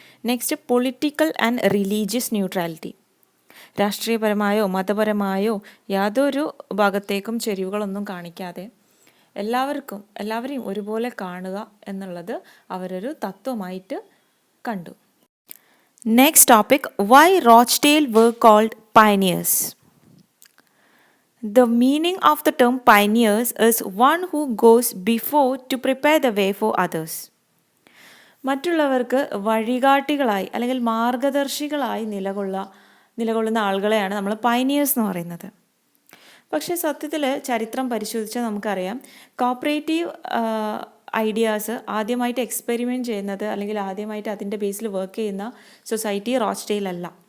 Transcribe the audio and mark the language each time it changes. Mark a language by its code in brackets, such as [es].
[ml] Next, [en] Political and religious neutrality. [ml] രാഷ്ട്രീയപരമായോ മതപരമായോ യാതൊരു ഭാഗത്തേക്കും ചെരിവുകളൊന്നും കാണിക്കാതെ എല്ലാവരെയും ഒരുപോലെ കാണുക എന്നുള്ളത് അവരൊരു തത്വമായിട്ട് കണ്ടു. [en] Next topic, why Rochdale were called pioneers. The meaning of the term pioneers is one who goes before to prepare the way for others. [ml] മറ്റുള്ളവർക്ക് വഴികാട്ടികളായി അല്ലെങ്കിൽ മാർഗദർശികളായി നിലകൊള്ളുന്ന ആളുകളെയാണ് നമ്മൾ പയനിയേഴ്സ് എന്ന് പറയുന്നത്. പക്ഷേ സത്യത്തിൽ ചരിത്രം പരിശോധിച്ചാൽ നമുക്കറിയാം കോപ്പറേറ്റീവ് ഐഡിയാസ് ആദ്യമായിട്ട് എക്സ്പെരിമെൻറ്റ് ചെയ്യുന്നത് അല്ലെങ്കിൽ ആദ്യമായിട്ട് അതിൻ്റെ ബേസിൽ വർക്ക് ചെയ്യുന്ന സൊസൈറ്റി റോച്ച്ഡെയിൽ അല്ല.